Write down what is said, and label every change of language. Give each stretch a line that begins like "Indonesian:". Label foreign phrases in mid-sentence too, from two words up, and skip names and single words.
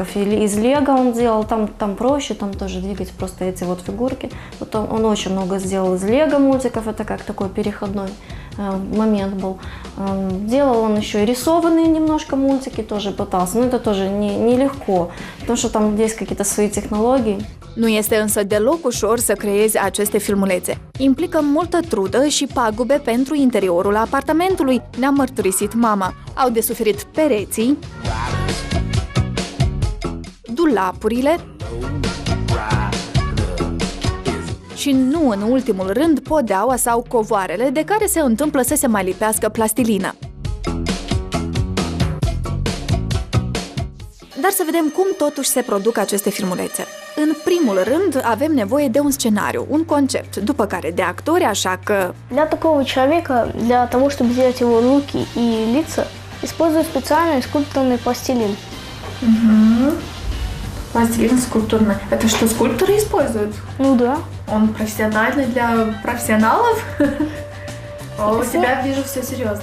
Russian: И из Лего он делал, там проще, там тоже двигать просто эти вот фигурки. Вот он очень много сделал из Лего мультиков, это как такой переходной момент был. Делал он еще и rисованные немножко мультики, тоже пытался, но это тоже нелегко, потому что там есть какие-то свои технологии.
Romanian: Nu este însă deloc ușor să creezi aceste filmulețe. Implică multă trudă și pagube pentru interiorul apartamentului, ne-a mărturisit mama. Au de suferit pereții, dulapurile și nu în ultimul rând podeaua sau covoarele de care se întâmplă să se mai lipească plastilină. Dar să vedem cum totuși se produc aceste filmulețe. În primul rând, avem nevoie de un scenariu, un concept, după care de actori, așa că...
Russian: Для такого человека, для того, чтобы сделать его руки и лица, использую специальный скульптурный пластилин. Пластилин скульптурный. Это что, скульпторы используют? Ну да. Он профессиональный для профессионалов? У тебя вижу все серьезно.